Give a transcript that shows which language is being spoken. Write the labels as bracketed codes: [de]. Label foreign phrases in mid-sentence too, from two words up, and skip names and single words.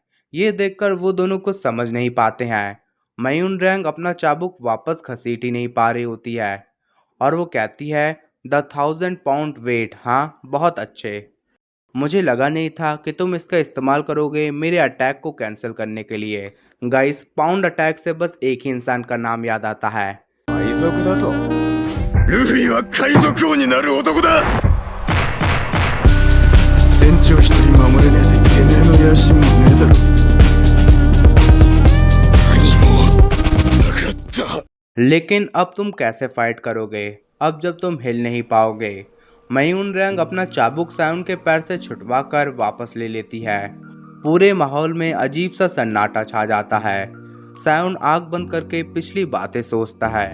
[hi] ये देखकर वो दोनों कुछ समझ नहीं पाते हैं। मयून रैंग अपना चाबुक वापस घसीट ही नहीं पा रही होती है और वो कहती है, [en] the 1000 pound weight, [hi] हाँ बहुत अच्छे। मुझे लगा नहीं था कि तुम इसका इस्तेमाल करोगे मेरे अटैक को कैंसिल करने के लिए। गाइस, [en] pound attack [hi] से बस एक ही इंसान का नाम याद आता है। [ja] 海賊だとルフィは海賊王になる男だ。船長一人守れねえでてめえの野心もねえだろ。何もなかった。 [hi] लेकिन अब तुम कैसे फाइट करोगे अब जब तुम हिल नहीं पाओगे? मयून रैंग अपना चाबुक साउन के पैर से छुटवा कर वापस ले लेती है। पूरे माहौल में अजीब सा सन्नाटा छा जाता है। साउन आंख बंद करके पिछली बातें सोचता है।